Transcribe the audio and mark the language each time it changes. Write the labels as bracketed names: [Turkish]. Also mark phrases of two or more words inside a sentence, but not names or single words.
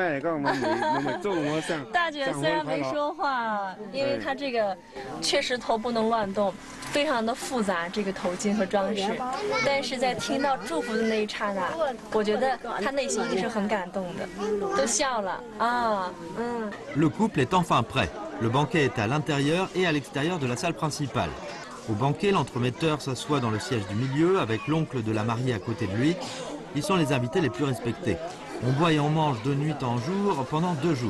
[Chinese] 大姐虽然没说话，因为她这个确实头不能乱动，非常的复杂，这个头巾和装饰。但是在听到祝福的那一刹那，我觉得她内心一定是很感动的，都笑了啊！ [French] Le couple est enfin prêt. Le banquet est à l'intérieur et à l'extérieur de la salle principale. Au banquet, l'entremetteur s'assoit dans le siège du milieu avec l'oncle de la mariée à côté de lui. Ils sont les invités les plus respectés. On boit et on mange de nuit en jour pendant 2 jours.